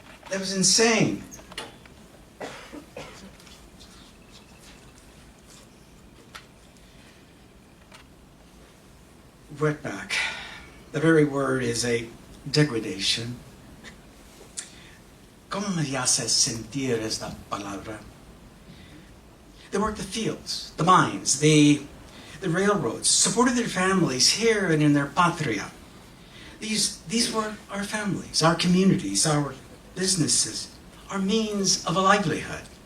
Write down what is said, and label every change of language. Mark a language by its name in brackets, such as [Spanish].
[English] That was insane. wetback. The very word is a degradation. [Spanish] ¿Cómo me hace sentir esta palabra? [English] They worked the fields, the mines, the railroads, supported their families here and in their patria. These were our families, our communities, our businesses, our means of a livelihood.